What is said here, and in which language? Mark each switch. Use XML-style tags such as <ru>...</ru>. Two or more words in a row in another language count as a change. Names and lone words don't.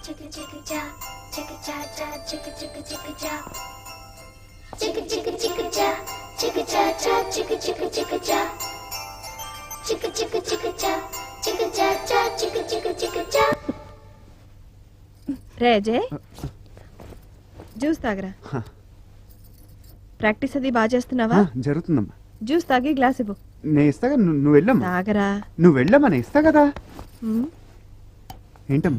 <te>chicka cha, chicka cha cha, chicka chicka chicka cha, chicka chicka chicka cha, chicka cha cha, chicka chicka chicka cha, chicka chicka chicka cha, chicka cha cha, chicka chicka chicka cha. రే అజయ్ జ్యూస్ తాగరా. ప్రాక్టీస్ అది బాగా చేస్తున్నావా? జరుగుతుందమ్మా. జ్యూస్ తాగి గ్లాస్ ఇవ్వు. నేను ఇస్తాగా, నువ్వు వెళ్ళమ్మా. తాగరా. నువ్వు వెళ్ళమ్మా, నేను ఇస్తా కదా. ఉమ్, ఏంటమ్మా?</te>